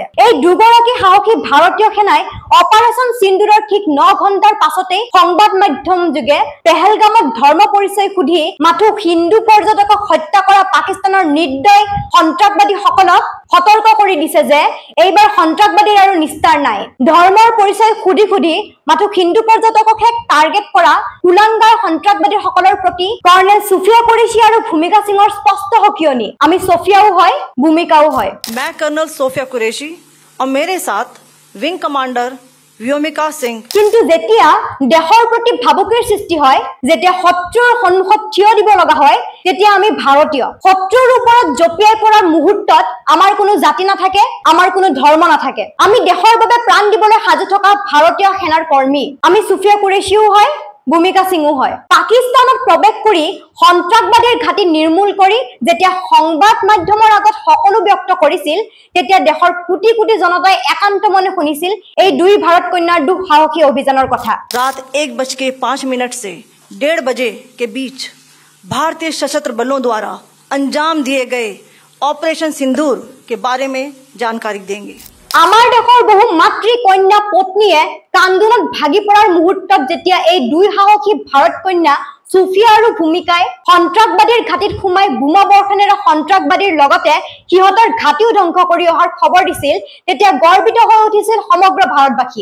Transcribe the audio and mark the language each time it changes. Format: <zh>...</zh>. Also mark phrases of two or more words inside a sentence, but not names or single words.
<as>এই দুগৰাকী সাহসী ভাৰতীয় সেনাই অপাৰেশ্যন সিন্দুৰৰ ঠিক 9 ঘণ্টাৰ পাছতেই সংবাদ মাধ্যম যোগে পেহেলগামত ধৰ্ম পৰিচয় সুধি মাথো হিন্দু পৰ্যটকক হত্যা কৰা পাকিস্তানৰ নিৰ্দয় সন্ত্ৰাসবাদীসকলক সতৰ্ক কৰি দিছে যে এইবাৰ সন্ত্ৰাসবাদীৰ আৰু নিস্তাৰ নাই। ধৰ্মৰ পৰিচয় সুধি সুধি মাথো হিন্দু পৰ্যটককহে টাৰ্গেট কৰা কুলাংগাৰ সন্ত্ৰাসবাদীসকলৰ প্ৰতি কৰ্নেল সুফিয়া কুৰেশী আৰু ভূমিকা সিঙৰ স্পষ্ট সকিয়নি। আমি সোফিয়াও হয়, ভূমিকাও হয়।</as> <hi>मैं कर्नल सोफिया कुरैशी और मेरे साथ</hi> <en>wing commander</en> <hi>व्योमिका सिंह।</hi> <as>কিন্তু যেতিয়া দেশৰ প্ৰতি ভাবুকিৰ সৃষ্টি হয়, যেতিয়া শত্ৰুৰ সন্মুখত থিয় দিব লগা হয়, তেতিয়া আমি ভাৰতীয় শত্ৰুৰ ওপৰত জপিয়াই পৰাৰ মুহূৰ্তত আমাৰ কোনো জাতি নাথাকে, আমাৰ কোনো ধৰ্ম নাথাকে। আমি দেশৰ বাবে প্ৰাণ দিবলৈ সাজু থকা ভাৰতীয় সেনাৰ কৰ্মী। আমি সুফিয়া কুৰেশীও হয়, ভূমিকা সিঙো হয়। পাকিস্তানত প্ৰৱেশ কৰি সন্ত্ৰাসবাদীৰ ঘাটি নিৰ্মূল কৰি যেতিয়া সংবাদ মাধ্যমৰ আগত সকলো ব্যক্ত কৰিছিল তেতিয়া দেশৰ কোটি কোটি জনতাই একান্ত মনে শুনিছিল এই দুই ভাৰত কন্যাৰ দুঃসাহসী অভিযানৰ কথা।</as> <hi>रात 1:05 से 1:30 बजे के बीच भारतीय सशस्त्र बलों द्वारा अंजाम दिए गए ऑपरेशन सिंदूर के बारे में जानकारी देंगे।</hi> <as>আমাৰ দেশৰ বহু মাতৃ কন্যা পত্নীয়ে কান্দোনত ভাগি পৰাৰ মুহূৰ্তত যেতিয়া এই দুই সাহসী ভাৰত কন্যা সুফিয়া আৰু ভূমিকাই সন্ত্ৰাসবাদীৰ ঘাটিত সোমাই বোমা বৰ্ষণেৰে সন্ত্ৰাসবাদীৰ লগতে সিহঁতৰ ঘাটিও ধ্বংস কৰি অহাৰ খবৰ দিছিল তেতিয়া গৰ্বিত হৈ উঠিছিল সমগ্ৰ ভাৰতবাসী।</as>